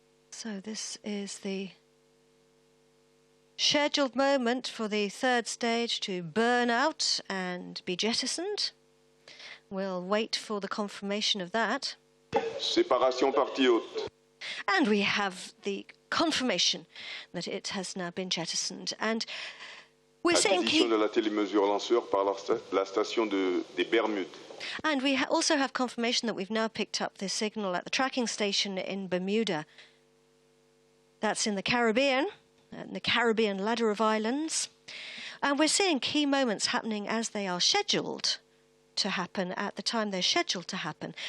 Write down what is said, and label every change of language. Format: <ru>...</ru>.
<en>So this is the scheduled moment for the third stage to burn out and be jettisoned. We'll wait for the confirmation of that.</en> <fr>Séparation partie haute.</fr> <en>And we have the confirmation that it has now been jettisoned. And we're saying...</en> <fr>Acquisition de la télémesure lanceur par la station des Bermudes.</fr> <en>And we also have confirmation that we've now picked up the signal at the tracking station in Bermuda. That's in the Caribbean. the Caribbean ladder of islands. And we're seeing key moments happening as they are scheduled to happen at the time they're scheduled to happen.</en>